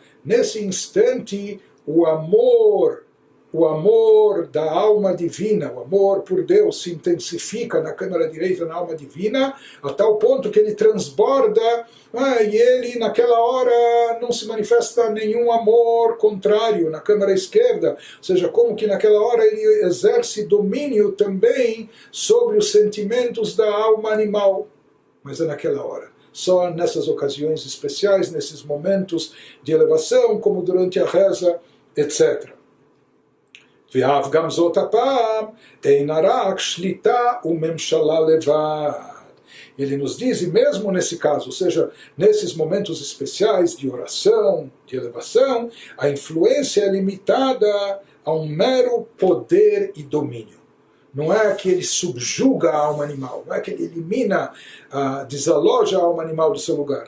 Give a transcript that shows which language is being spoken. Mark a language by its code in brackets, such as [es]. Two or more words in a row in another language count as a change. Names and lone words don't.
[pt] Nesse instante, o amor da alma divina, o amor por Deus se intensifica na câmara direita, na alma divina, a tal ponto que ele transborda, e ele naquela hora não se manifesta nenhum amor contrário na câmara esquerda, ou seja, como que naquela hora ele exerce domínio também sobre os sentimentos da alma animal, mas é naquela hora. Só nessas ocasiões especiais, nesses momentos de elevação, como durante a reza, etc. [he] ואף גם זאת הפעם אינה רק שליטה וממשלה לבד. [pt] Ele nos diz, e mesmo nesse caso, ou seja, nesses momentos especiais de oração, de elevação, a influência é limitada a um mero poder e domínio. Não é que ele subjuga a alma animal, não é que ele elimina, desaloja a alma animal do seu lugar.